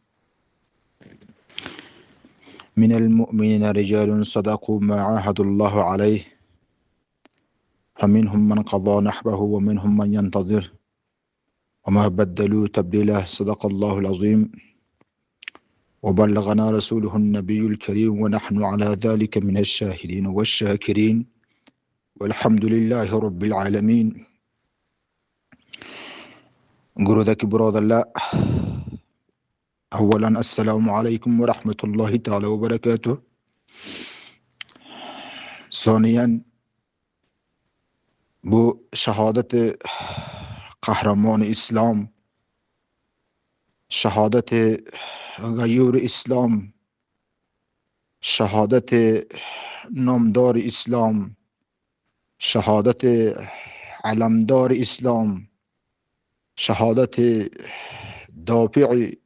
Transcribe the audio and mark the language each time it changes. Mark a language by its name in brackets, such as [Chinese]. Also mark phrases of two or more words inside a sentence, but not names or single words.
[Arabic] من المؤمنين رجال صدقوا ما عاهدوا الله عليه فمنهم من قضى نحبه ومنهم من ينتظر وما بدلوا تبديلا. صدق الله العظيم وبلغنا رسوله النبي الكريم ونحن على ذلك من الشاهدين والشاكرين والحمد لله رب العالمين. [Uzbek] Guru'daki birodarlar, avvalan [Arabic] السلام عليكم ورحمة الله تعالى وبركاته. [Tajik] Soniyan, bu shahodati qahramoni islom, shahodati g'ayuri islom, shahodati nomdori islom, shahodati alamdori islom, shahodati dofi'i